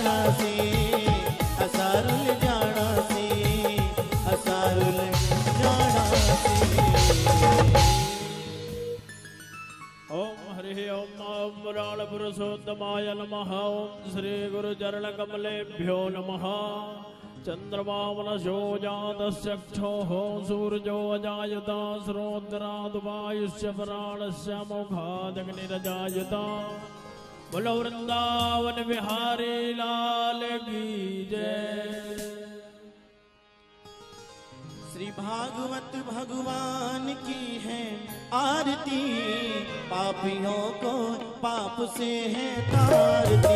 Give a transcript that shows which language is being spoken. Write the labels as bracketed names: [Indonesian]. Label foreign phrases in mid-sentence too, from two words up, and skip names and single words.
[Sanskrit] से असारुल जाना से असारुल जाना से। ओम हरि ओम नमः पुराण पुरुषोत्तमाय नमः। ओम श्री गुरु चरण कमलेभ्यो नमः। चंद्रमा मनसो जातश्चक्षुः सूर्यो अजायत श्रोत्रादुपायुष्य प्राणस्य मोघादग्निरजायत। [Hindi] बोलो वृंदावन बिहारी लाल की जय। श्री भागवत भगवान की है आरती, पापियों को पाप से है तारती।